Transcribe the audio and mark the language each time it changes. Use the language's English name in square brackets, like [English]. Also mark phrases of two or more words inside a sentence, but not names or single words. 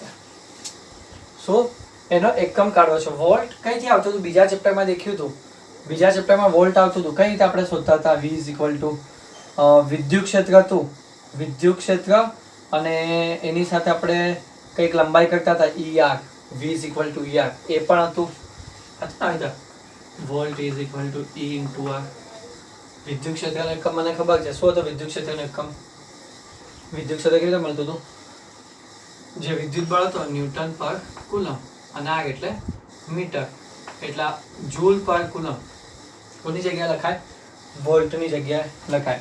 [Gujarati] શું એનો એકમ કાઢવો છે? વોલ્ટ કઈથી આવતું હતું? બીજા ચેપ્ટરમાં દેખ્યું હતું. બીજા ચેપ્ટરમાં વોલ્ટ આવતું હતું. કઈ રીતે આપણે શોધતા હતા? [English] V is equal to [Gujarati] વિદ્યુત ક્ષેત્ર હતું. વિદ્યુત ક્ષેત્ર અને એની સાથે આપણે કંઈક લંબાઈ કરતા હતા ER. [English] V is equal to ER [Gujarati] એ પણ હતું. [English] વોલ્ટ is equal to E into R. [Gujarati] વિદ્યુત ક્ષેત્રનો એકમ મને ખબર છે. શું હતો વિદ્યુત ક્ષેત્રનો એકમ? વિદ્યુત ક્ષેત્ર કેવી રીતે મળતું હતું? જે વિદ્યુત બળ હતો ન્યૂટન પર કુલમ, અને આ એટલે મીટર, એટલે જૂલ પર કુલમ. કોની જગ્યાએ લખાય? વોલ્ટની જગ્યાએ લખાય.